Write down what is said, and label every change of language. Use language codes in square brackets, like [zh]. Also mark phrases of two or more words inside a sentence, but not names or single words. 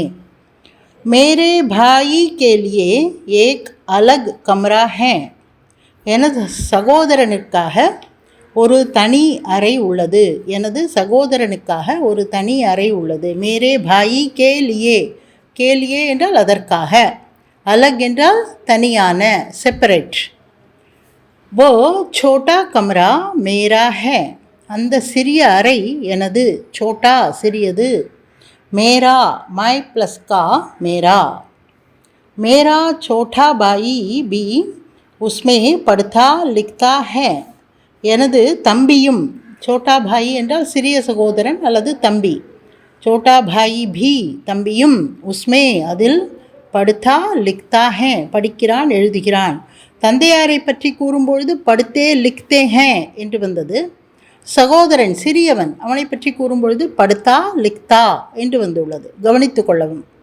[hi] मेरे भाई के लिए एक अलग कमरा है, [ta] எனது சகோதரனுக்காக ஒரு தனி அறை உள்ளது. எனது சகோதரனுக்காக ஒரு தனி அறை உள்ளது. [hi] मेरे भाई के लिए, के लिए [ta] என்றால் அதற்காக, அலக் என்றால் தனியான, செப்பரேட். [hi] वो छोटा कमरा मेरा है, [ta] அந்த சிறிய அறை எனது. [hi] छोटा சிறியது, मेरा मैं प्लस का मेरा. मेरा छोटा भाई भी उसमें पढ़ता लिखता है, [ta] எனது தம்பியும். [hi] छोटा भाई [ta] என்றால் சிறிய சகோதரன் அல்லது தம்பி. [hi] छोटा भाई भी தம்பியும், उसमें அதில், पढ़ता लिखता है [ta] படிக்கிறான், எழுதுகிறான். தந்தையாரை பற்றி கூறும்பொழுது [hi] पढ़ते लिखते हैं [ta] என்று வந்தது. சகோதரன் சிறியவன், அவனை பற்றி கூறும்பொழுது [hi] पढ़ता लिखता [ta] என்று வந்துள்ளது, கவனித்து கொள்ளவும்.